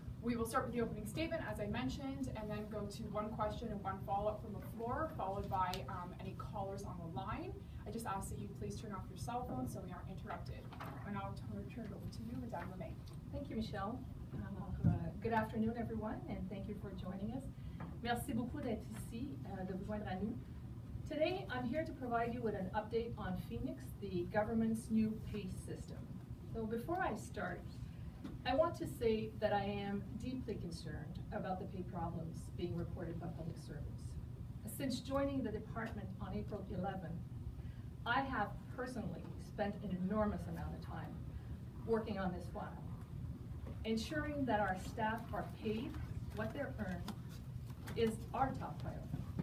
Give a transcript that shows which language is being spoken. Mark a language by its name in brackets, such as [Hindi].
[English] We will start with the opening statement, as I mentioned, and then go to one question and one follow-up from the floor, followed by any callers on the line. I just ask that you please turn off your cell phone so we aren't interrupted. And I'll turn it over to you, Madame Lemay. Thank you, Michelle. Good afternoon, everyone, and thank you for joining us. [French] Merci beaucoup d'être ici, de vous joindre à nous. [English] Today, I'm here to provide you with an update on Phoenix, the government's new pay system. So before I start, I want to say that I am deeply concerned about the pay problems being reported by public service. Since joining the department on April 11, I have personally spent an enormous amount of time working on this file, ensuring that our staff are paid what they're earned is our top priority.